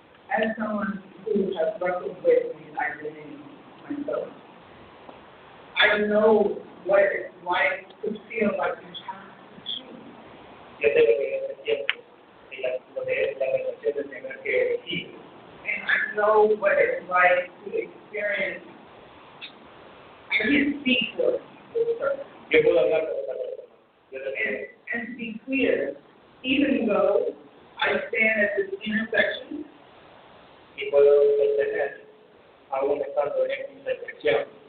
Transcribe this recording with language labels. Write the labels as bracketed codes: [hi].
[en] As someone who has wrestled with these identities myself, I know what it's like to feel like you have to choose. [es] Yo sé lo que es el tiempo y lo que es la relación de tener que elegir. [en] And I know what it's like to experience. I can't speak for this person. [es] Yo puedo hablar con esa persona. [en] And to be clear, even though I stand at this intersection, [es] Y puedo sostener, aún estando en esta intersección,